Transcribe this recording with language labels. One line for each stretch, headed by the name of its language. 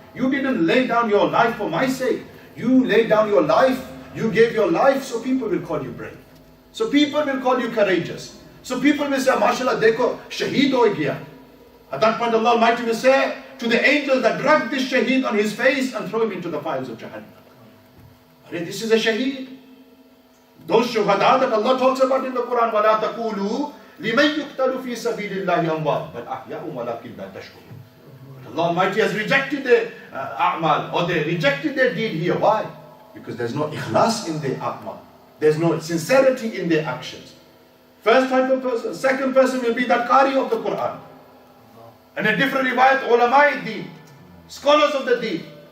English: You didn't lay down your life for my sake. You laid down your life. You gave your life, so people will call you brave. So people will call you courageous. So people will say, MashaAllah,
Urdu: dekho, shaheed ho gaya.
English: At that point Allah Almighty will say to the angels that drag this shaheed on his face and throw him into the fires of Jahannam. This is a shaheed. Those shuhada that Allah talks about in the Quran,
Arabic: وَلَا تَقُولُوا لِمَنْ يُقْتَلُ فِي سَبِيلِ اللَّهِ أَمْوَاتٌ بَلْ أَحْيَاءٌ وَلَكِنْ لَا تَشْعُرُونَ.
English: Allah Almighty has rejected their a'mal, or they rejected their deed here. Why? Because there's no ikhlas in their a'mal. There's no sincerity in their actions. First type of person. Second person will be that qari of the Quran. And a different riwayat, ulama deen, scholars of the deen.